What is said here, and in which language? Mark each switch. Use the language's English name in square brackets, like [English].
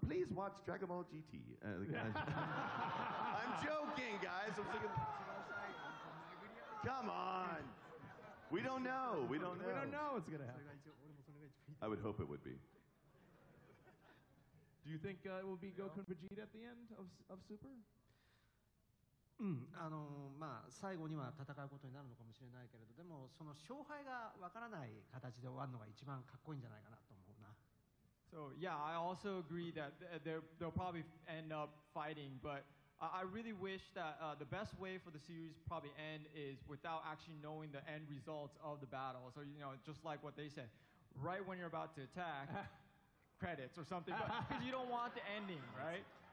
[English] Please watch Dragon Ball GT. I'm joking, guys. I'm thinking, come on. We don't know. We don't know what's going to happen. I would hope it would be. Do you think it will be Goku and Vegeta at the end of Super? [Japanese] 最後には戦うことになるのかもしれないけれど、でもその勝敗がわからない形で終わるのが一番かっこいいんじゃないかなと思うな。 [English] So yeah, I also agree that they'll probably end up fighting, but I really wish that the best way for the series to probably end is without actually knowing the end results of the battle. So just like what they said, right when you're about to attack, credits or something, because you don't want the ending, right?